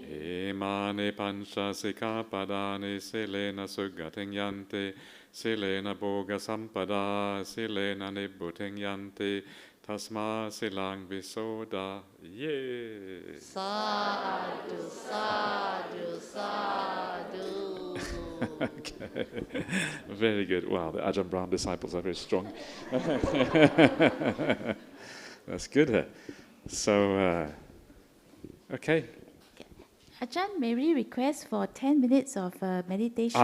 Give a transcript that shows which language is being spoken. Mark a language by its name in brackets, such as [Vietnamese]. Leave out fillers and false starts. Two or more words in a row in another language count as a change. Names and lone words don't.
[Pali] Imani pancha sikkhapadani silena suggating yante, silena bhoga sampada, silena nibbutting yante, tasma silang visoda. Yay! Sadhu, sadhu, sadhu. [English] Okay. Very good. Wow, the Ajahn Brahmali disciples are very strong. That's good. So, okay. Ajahn, may we request for 10 minutes of meditation?